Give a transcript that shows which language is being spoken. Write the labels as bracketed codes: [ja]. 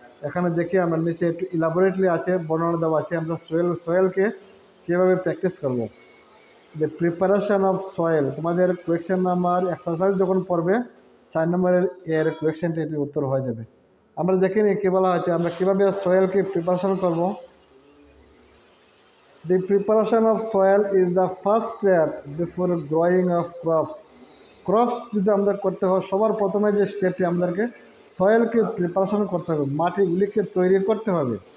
[bn] এখানে দেখি আমরা নিচে একটু ইলাবোরেটলি আছে, বর্ণনা দেওয়া আছে আমরা সয়েলকে কীভাবে প্র্যাকটিস করব। যে প্রিপারেশন অফ সয়েল, তোমাদের কোয়েশ্চেন নাম্বার এক্সারসাইজ যখন পড়বে 4 নম্বরের এর কোয়েশ্চেনটি এটি উত্তর হয়ে যাবে। আমরা দেখে নিই কী বলা হয়েছে, আমরা কীভাবে সয়েলকে প্রিপারেশন করব। [en] The preparation of soil is the first step before growing of crops. [bn] Crops যদি আমাদের করতে হয় সবার প্রথমে যে স্টেপটি আমাদেরকে সয়েলকে প্রিপারেশন করতে হবে, মাটিগুলিকে তৈরি করতে হবে।